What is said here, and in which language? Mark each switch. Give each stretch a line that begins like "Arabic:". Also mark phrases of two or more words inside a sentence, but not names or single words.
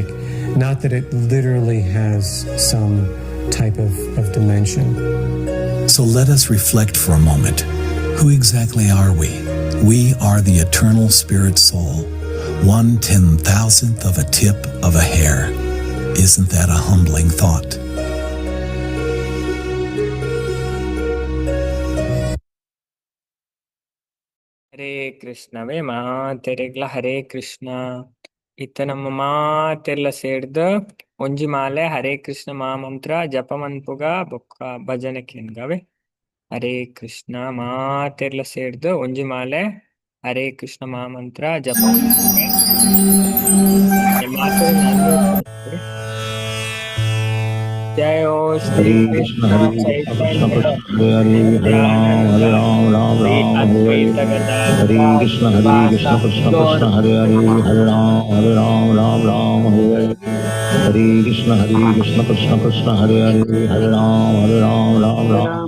English: Not that it literally has some type of dimension. So let us reflect for a moment. Who exactly are we? We are the eternal spirit soul, 1/10,000th of a tip of a hair. Isn't that a humbling thought?
Tulu: ಹರೇ ಕೃಷ್ಣವೇ ಮಾತೆರೆಗ್ಲ ಹರೇ ಕೃಷ್ಣ ಇತ್ತ ನಮ್ಮ ಮಾತೆಲ್ಲ ಸೇರ್ದು ಒಂಜಿ ಮಾಲೆ ಹರೇ ಕೃಷ್ಣ ಮಹಾಮಂತ್ರ ಜಪ ಮನ್ಪುಗ ಬೊಕ್ಕ ಭಜನೆ ಕೇನ್ಗವೆ. ಹರೇ ಕೃಷ್ಣ ಮಾತೆಲ್ಲ ಸೇರ್ದು ಒಂಜಿ ಮಾಲೆ ಹರೇ ಕೃಷ್ಣ ಮಹಾಮಂತ್ರ ಜಪ
Hindi: जय हो श्री कृष्ण चैतन्य
Sanskrit: हरे राम राम राम हरे कृष्ण कृष्ण कृष्ण हरे राम राम हरे हरे कृष्ण कृष्ण कृष्ण हरे राम राम राम